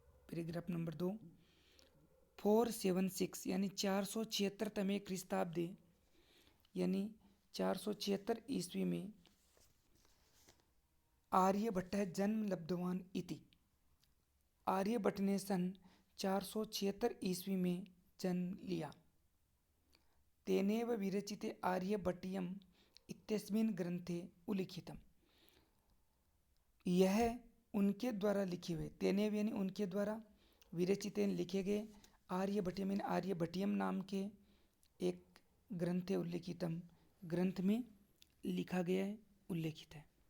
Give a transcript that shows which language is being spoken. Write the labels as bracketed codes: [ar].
[hi] Paragraph number 2, 476 यानी 476वें ख्रीस्ताब्दे यानी 476 ईस्वी में [sa] आर्यभट्ट जन्म लब्धवान इति, [hi] आर्यभट्ट ने सन 476 ईस्वी में जन्म लिया। [sa] तेनेव विरचिते आर्यभट्टीयम् इत्यस्मिन् ग्रंथे उल्लिखितम्। [hi] यह उनके द्वारा लिखे हुए, तेनेव यानी उनके द्वारा, विरचिते लिखे गए, आर्यभट्टीयम यानी आर्यभट्टीयम नाम के एक [sa] ग्रंथे उल्लिखितम, [hi] ग्रंथ में लिखा गया है, उल्लेखित है।